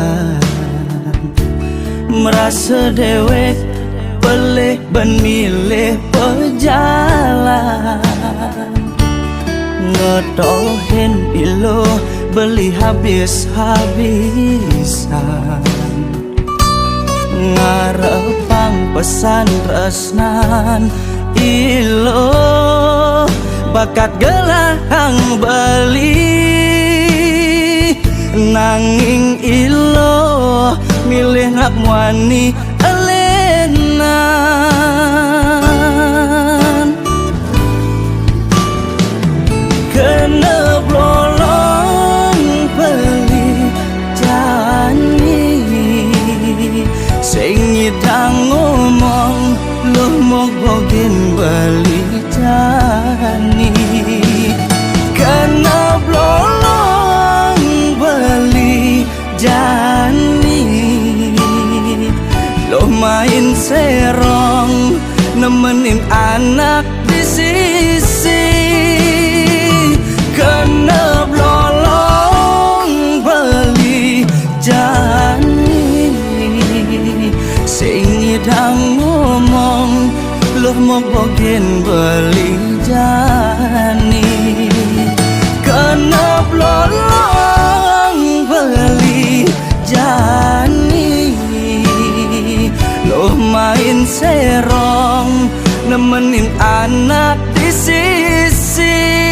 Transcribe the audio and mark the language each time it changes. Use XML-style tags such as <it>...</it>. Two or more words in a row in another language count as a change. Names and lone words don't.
<ban>merasa dewek pelih ban milih pejalan ngetohin ilo beli habis-habisan ngarepang pesan tresnan ilo bakat gelang beli nanging ilo milih nak wani elenan kena blolong beli jani sing ngidang ngomong lu mau bogen beli jani kena blolong beli jani</ban> <id>lo main serong nemenin anak di sisi</id> <ban>kena blolong beli jani sing ngidang ngomong lu mau bogen beli jani kena blolong beli jani</ban> <id>lo main serong nemenin anak di sisi</id>